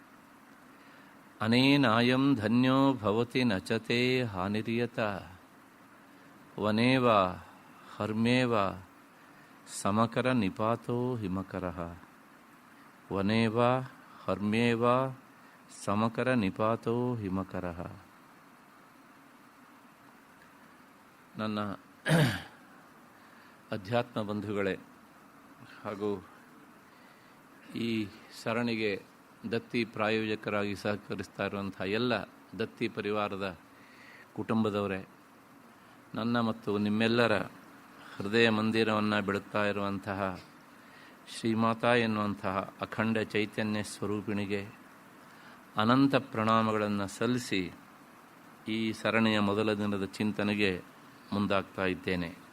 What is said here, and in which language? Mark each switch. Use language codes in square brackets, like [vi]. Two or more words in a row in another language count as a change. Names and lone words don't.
[sa] ಅನೇನಾಯಂ ಧನ್ಯೋ ಭವತಿ ನಚತೆ ಹಾನಿರಿಯತ ವನೇವ ಹರ್ಮ್ಯೇವ ಸಮಕರ ನಿಪಾತೋ ಹಿಮಕರಃ. ವನೇವ ಹರ್ಮ್ಯೇವ ಸಮಕರ ನಿಪಾತೋ ಹಿಮಕರಃ. [kn] ನನ್ನ ಅಧ್ಯಾತ್ಮ ಬಂಧುಗಳೇ ಹಾಗೂ ಈ ಸರಣಿಗೆ ದತ್ತಿ ಪ್ರಾಯೋಜಕರಾಗಿ ಸಹಕರಿಸ್ತಾ ಇರುವಂಥ ಎಲ್ಲ ದತ್ತಿ ಪರಿವಾರದ ಕುಟುಂಬದವರೇ, ನನ್ನ ಮತ್ತು ನಿಮ್ಮೆಲ್ಲರ ಹೃದಯ ಮಂದಿರವನ್ನು ಬೆಳಗ್ತಾ ಇರುವಂತಹ ಶ್ರೀಮಾತಾ ಎನ್ನುವಂತಹ ಅಖಂಡ ಚೈತನ್ಯ ಸ್ವರೂಪಿಣಿಗೆ ಅನಂತ ಪ್ರಣಾಮಗಳನ್ನು ಸಲ್ಲಿಸಿ ಈ ಸರಣಿಯ ಮೊದಲ ದಿನದ ಚಿಂತನೆಗೆ ಮುಂದಾಗ್ತಾ ಇದ್ದೇನೆ.